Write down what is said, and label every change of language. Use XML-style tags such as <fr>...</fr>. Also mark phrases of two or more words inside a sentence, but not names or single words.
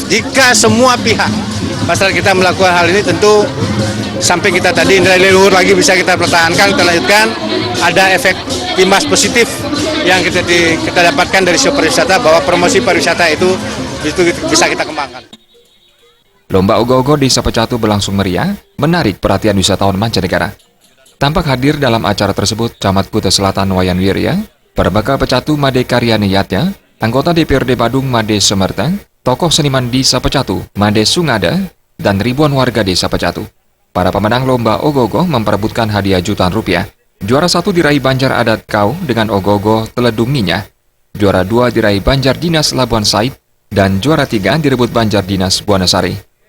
<id>Jika semua pihak masyarakat kita melakukan hal ini, tentu sampai kita tadi nilai luhur lagi bisa kita pertahankan, kita lanjutkan, ada efek imbas positif yang kita dapatkan dari sektor pariwisata, bahwa promosi pariwisata itu bisa kita kembangkan. Lomba ogoh-ogoh Desa Pecatu berlangsung meriah, menarik perhatian wisatawan mancanegara. Tampak hadir dalam acara tersebut Camat Kuta Selatan Wayan Wirya, Perbekal Pecatu Made Karyana Yatya, anggota DPRD Badung Made Semerta, tokoh seniman Desa Pecatu Made Sungada, dan ribuan warga Desa Pecatu. Para pemenang lomba ogoh-ogoh memperebutkan hadiah jutaan rupiah. Juara 1 diraih Banjar Adat Kau dengan ogoh-ogoh Teledung Ninya. Juara 2 diraih Banjar Dinas Labuan Said, dan juara 3 direbut Banjar Dinas Buanasari.</id>